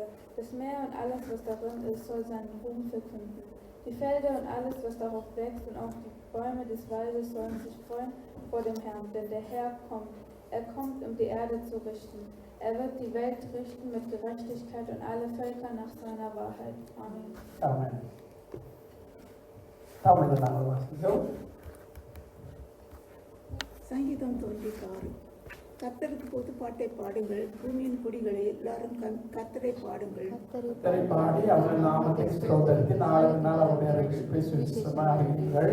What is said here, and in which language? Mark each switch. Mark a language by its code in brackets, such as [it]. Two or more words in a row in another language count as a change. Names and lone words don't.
[de] Das Meer und alles, was darin ist, soll seinen Ruhm verkünden. Die Felder und alles, was darauf wächst, und auch die Bäume des Waldes sollen sich freuen vor dem Herrn, denn der Herr kommt. Er kommt, um die Erde zu richten. Er wird die Welt richten mit Gerechtigkeit und alle Völker nach seiner Wahrheit. Amen. Amen. [ta] தமிழ்ல நாங்கள் வாசிக்கிறோம். சங்கீதம் 96. கர்த்தருக்கு பொது பாட்டை பாடுங்கள், பூமியின் குடிகளே எல்லாரும் கர்த்தரை பாடுங்கள். கர்த்தரை பாடி அவர் நாமத்தை ஸ்தோத்திரித்து நாளுக்கு நாள் அவருடைய ரட்சிப்பை சுவிசேஷமாக்குங்கள்.